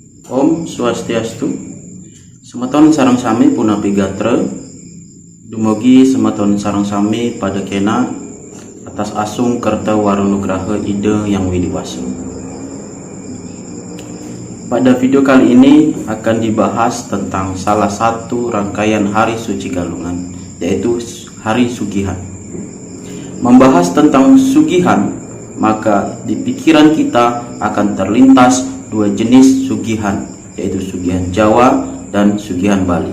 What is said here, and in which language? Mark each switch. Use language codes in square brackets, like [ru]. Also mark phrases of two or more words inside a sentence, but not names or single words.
[ban] Om Swastiastu. Semeton sareng sami punapi gatra. Dumugi semeton sareng sami pada kena atas asung kerta warunugraha ide yang widiwasa. [id] Pada video kali ini akan dibahas tentang salah satu rangkaian hari suci Galungan, yaitu hari Sugihan. Membahas tentang Sugihan, maka di pikiran kita akan terlintas dua jenis Sugihan, yaitu Sugihan Jawa dan Sugihan Bali.